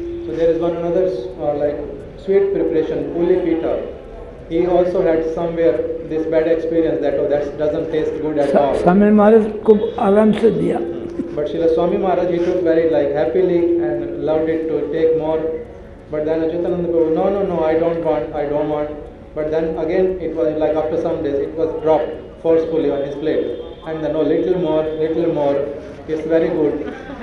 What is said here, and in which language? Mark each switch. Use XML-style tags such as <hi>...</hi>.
<en>So there is one another sweet preparation, Puli Pita. He also had somewhere this bad experience that oh, that doesn't taste good at all.</en> <hi>Swami Maharaj को आराम से दिया.</hi> <en>But Srila Swami Maharaj, he took very happily and loved it to take more. But then Achyutananda Prabhu, no, I don't want. But then again, it was like after some days, it was dropped forcefully on his plate. And then, no, little more, it's very good.</en>